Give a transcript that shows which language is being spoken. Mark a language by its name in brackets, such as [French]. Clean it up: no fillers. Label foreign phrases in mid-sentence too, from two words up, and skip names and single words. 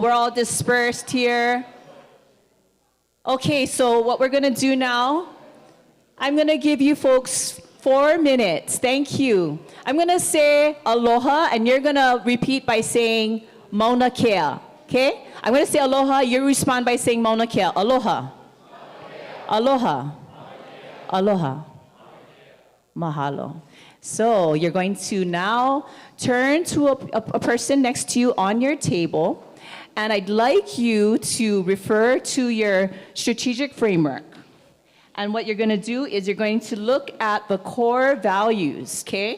[English] We're all dispersed here. Okay, so what we're gonna do now, I'm gonna give you folks 4 minutes. Thank you. I'm gonna say aloha, and you're gonna repeat by saying mauna kea. Okay? I'm gonna say aloha, you respond by saying mauna kea. [Hawaiian] Aloha. Aloha. Aloha. [English] Mahalo. So you're going to now turn to a person next to you on your table, and I'd like you to refer to your strategic framework. And what you're going to do is you're going to look at the core values, okay?